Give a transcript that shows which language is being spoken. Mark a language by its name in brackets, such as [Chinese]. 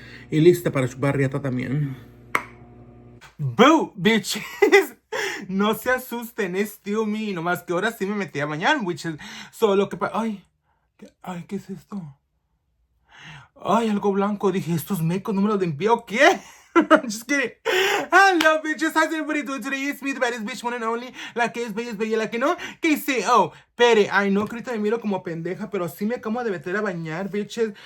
[Spanish] Y lista para chupar riata también. Boo, bitches. No se asusten, es still me. Nomás que ahora sí me metí a bañar, bitches. Solo que ay, ¿qué es esto? Ay, algo blanco. Dije, estos mecos no me los limpié o qué. [English] Just kidding. Hello, bitches. How's everybody doing today? It's me, the baddest bitch, one and only. [Spanish] La que es bella, la que no. ¿Qué hice? Oh, pere. Ay, no, que ahorita me miro como pendeja, pero sí me acabo de meter a bañar, bitches.